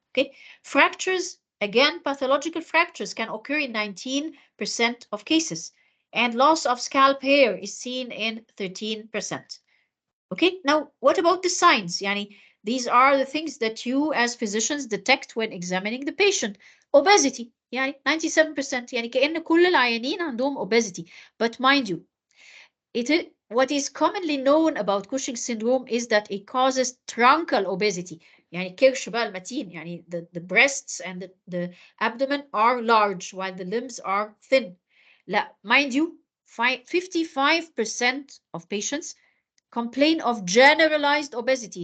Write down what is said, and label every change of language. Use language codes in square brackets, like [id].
[en] Okay, fractures, again, pathological fractures can occur in 19% of cases, and loss of scalp hair is seen in 13%. Okay, now what about the signs? These are the things that you as physicians detect when examining the patient. Obesity, 97%. [ar] كأن كل العيانين عندهم obesity. [en] But mind you, what is commonly known about Cushing syndrome is that it causes truncal obesity. [ar] كرش بقى المتين. [en] The breasts and the abdomen are large while the limbs are thin. Mind you, 55% of patients complain of generalized obesity.